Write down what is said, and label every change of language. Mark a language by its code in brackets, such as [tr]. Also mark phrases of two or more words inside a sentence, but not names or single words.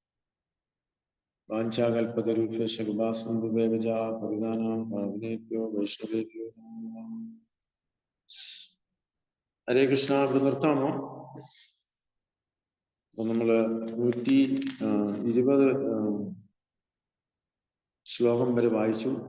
[sa] वाञ्छाकल्पतरुभ्यश्च कृपासिन्धुभ्यश्च पतितानां पावनेभ्यो वैष्णवेभ्यो नमो नमः. हरे कृष्ण. [ml] ഇവിടെ നിർത്താമോ? അപ്പൊ നമ്മള് 120 ശ്ലോകം വരെ വായിച്ചു.